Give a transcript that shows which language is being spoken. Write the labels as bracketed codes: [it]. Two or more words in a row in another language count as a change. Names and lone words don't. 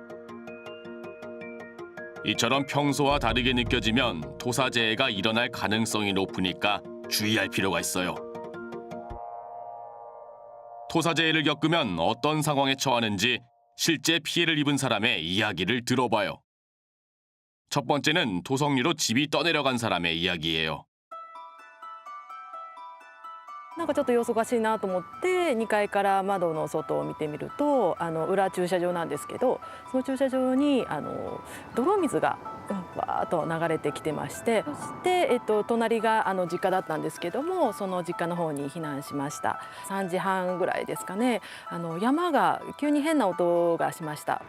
[ko] 이처럼 평소와 다르게 느껴지면 토사재해가 일어날 가능성이 높으니까 주의할 필요가 있어요. 토사재해를 겪으면 어떤 상황에 처하는지 실제 피해를 입은 사람의 이야기를 들어봐요. 첫 번째는 토성류로 집이 떠내려간 사람의 이야기예요. [ja] なんかちょっと様子おかしいなと思って2階から窓の外を見てみると裏駐車場なんですけど、その駐車場に泥水がバーッと流れてきてまして、そして、隣が実家だったんですけども、その実家の方に避難しました。3時半ぐらいですかね、山が急に変な音がしました。